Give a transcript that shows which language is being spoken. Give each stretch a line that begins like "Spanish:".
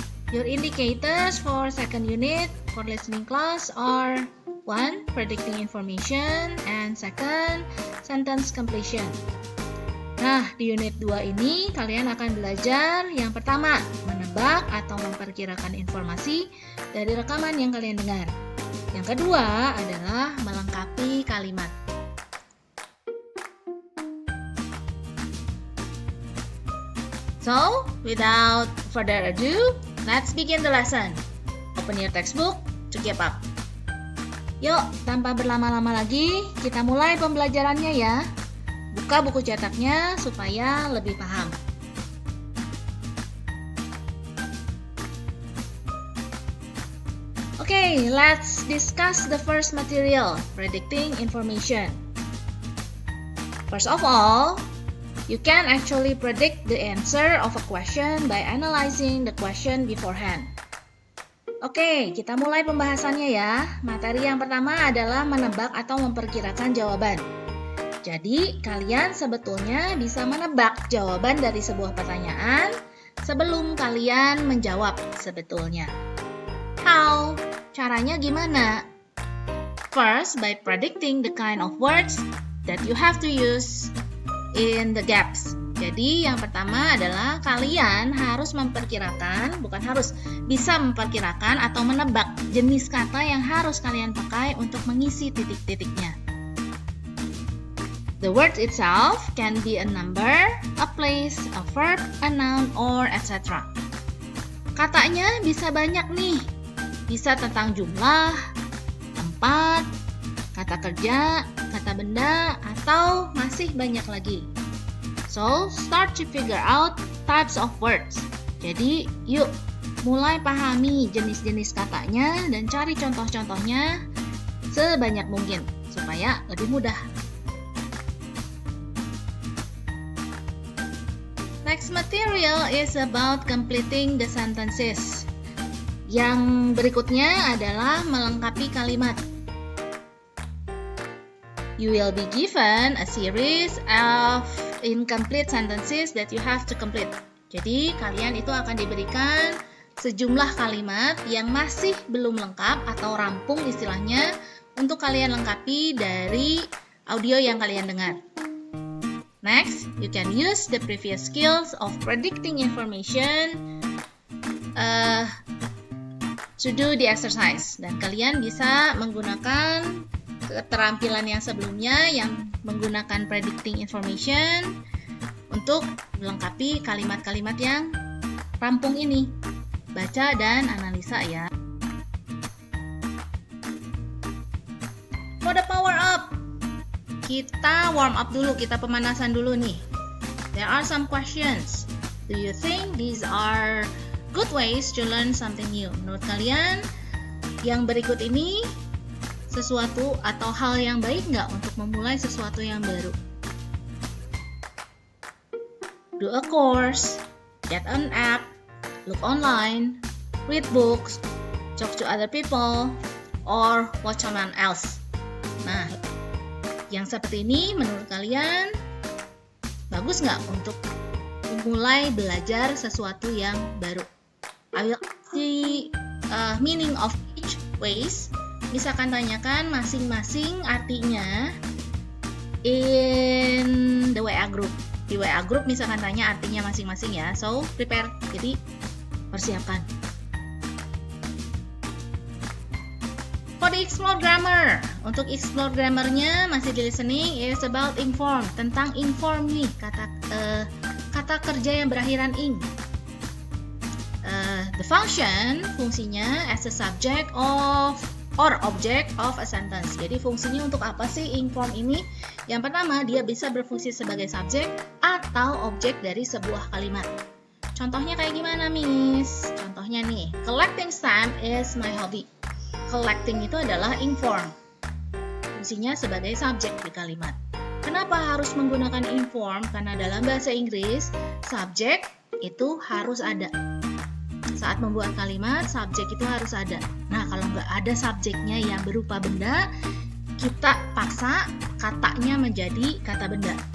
English: Your indicators for second unit for listening class are 1. Predicting information, and 2. Sentence completion.
Indonesian: Nah, di unit 2 ini kalian akan belajar yang pertama, menebak atau memperkirakan informasi dari rekaman yang kalian dengar. Yang kedua adalah melengkapi kalimat.
English: So, without further ado, let's begin the lesson. Open your textbook to keep up.
Indonesian: Yuk, tanpa berlama-lama lagi, kita mulai pembelajarannya ya. Buka buku cetaknya supaya lebih paham.
English: Okay, let's discuss the first material, predicting information. First of all, you can actually predict the answer of a question by analyzing the question beforehand.
Indonesian: Oke, kita mulai pembahasannya ya. Materi yang pertama adalah menebak atau memperkirakan jawaban. Jadi, kalian sebetulnya bisa menebak jawaban dari sebuah pertanyaan sebelum kalian menjawab sebetulnya.
English: How?
Indonesian: Caranya gimana?
English: First, by predicting the kind of words that you have to use in the gaps.
Indonesian: Jadi, yang pertama adalah kalian harus memperkirakan, bisa memperkirakan atau menebak jenis kata yang harus kalian pakai untuk mengisi titik-titiknya.
English: The word itself can be a number, a place, a verb, a noun, or etc.
Indonesian: Katanya bisa banyak nih. Bisa tentang jumlah, tempat, kata kerja, kata benda, atau masih banyak lagi.
English: So, start to figure out types of words.
Indonesian: Jadi, yuk mulai pahami jenis-jenis katanya dan cari contoh-contohnya sebanyak mungkin supaya lebih mudah.
English: Next material is about completing the sentences.
Indonesian: Yang berikutnya adalah melengkapi kalimat.
English: You will be given a series of incomplete sentences that you have to complete.
Indonesian: Jadi, kalian itu akan diberikan sejumlah kalimat yang masih belum lengkap atau rampung istilahnya untuk kalian lengkapi dari audio yang kalian dengar.
English: Next, you can use the previous skills of predicting information to do the exercise.
Indonesian: Dan kalian bisa menggunakan keterampilan yang sebelumnya yang menggunakan predicting information untuk melengkapi kalimat-kalimat yang rampung ini. Baca dan analisa ya.
English: For the power up,
Indonesian: kita warm up dulu, kita pemanasan dulu nih.
English: There are some questions. Do you think these are good ways to learn something new?
Indonesian: Menurut kalian, yang berikut ini sesuatu atau hal yang baik nggak untuk memulai sesuatu yang baru?
English: Do a course, get an app, look online, read books, talk to other people, or watch someone else.
Indonesian: Nah, yang seperti ini menurut kalian bagus nggak untuk memulai belajar sesuatu yang baru?
English: I will see meaning of each ways.
Indonesian: Misalkan tanyakan masing-masing artinya
English: in the WA group.
Indonesian: Di WA group misalkan tanya artinya masing-masing ya.
English: So, prepare.
Indonesian: Jadi, persiapkan.
English: For the explore grammar.
Indonesian: Untuk explore grammarnya masih di
English: listening is about inform.
Indonesian: Tentang inform nih, kata kerja yang berakhiran ing.
English: The function,
Indonesian: fungsinya
English: as a subject of or object of a sentence.
Indonesian: Jadi fungsinya untuk apa sih inform ini? Yang pertama, dia bisa berfungsi sebagai subjek atau objek dari sebuah kalimat. Contohnya kayak gimana, Miss? Contohnya nih,
English: collecting stamp is my hobby.
Indonesian: Collecting itu adalah inform. Fungsinya sebagai subjek di kalimat. Kenapa harus menggunakan inform? Karena dalam bahasa Inggris, subjek itu harus ada. Saat membuat kalimat, subjek itu harus ada. Nah, kalau nggak ada subjeknya yang berupa benda, kita paksa katanya menjadi kata benda.